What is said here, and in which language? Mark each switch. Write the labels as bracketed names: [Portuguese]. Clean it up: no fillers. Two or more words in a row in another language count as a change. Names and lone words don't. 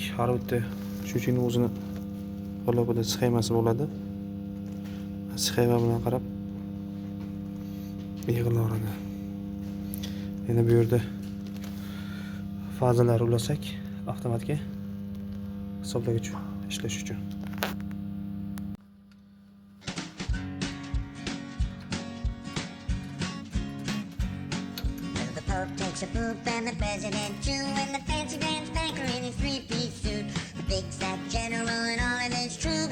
[Uzbek] Har bitta shuning o'zini qo'llabida sxemasi bo'ladi. Sxema bilan qarab yig'ilaveradi. Endi bu yerda fazalar ulasak, avtomatga hisoblagich ishlash uchun. [English] The Pope takes a poop and the president too, and the fancy dance banker in his three-piece suit, the big fat general and all of his troops.